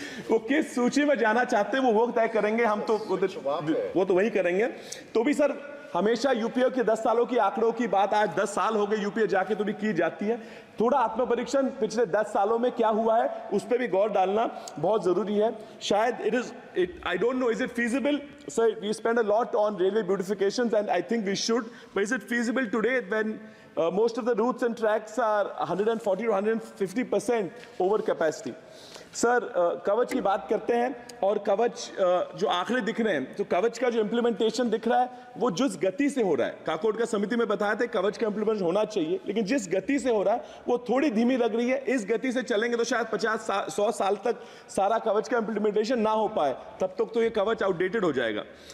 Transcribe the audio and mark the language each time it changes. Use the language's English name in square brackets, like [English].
[Hindi] वो किस सूची में जाना चाहते हैं वो तय करेंगे। हम तो वो तो वही करेंगे। तो भी सर, हमेशा यूपीए के 10 सालों की आंकड़ों की बात, आज 10 साल हो गए यूपीए जाके तो भी की जाती है। थोड़ा आत्मपरीक्षण पिछले 10 सालों में क्या हुआ है उस पर भी गौर डालना बहुत जरूरी है। शायद [English] I don't know, is it feasible? Sir, we spend a lot on railway beautifications and I think we should, but is it feasible today when most of the routes and tracks are 140 to 150% over capacity? [Hindi] Sir, कवच की बात करते हैं और कवच जो आंकड़े दिख रहे हैं, तो कवच का जो इम्प्लीमेंटेशन दिख रहा है वो जिस गति से हो रहा है, काकोड का समिति में बताया था कवच का इम्प्लीमेंटेशन होना चाहिए, लेकिन जिस गति से हो रहा है वो थोड़ी धीमी लग रही है। इस गति से चलेंगे तो शायद 50-100 साल तक सारा कवच का इम्प्लीमेंटेशन ना हो पाए, तब तक तो ये कवच आउटडेटेड हो जाएगा।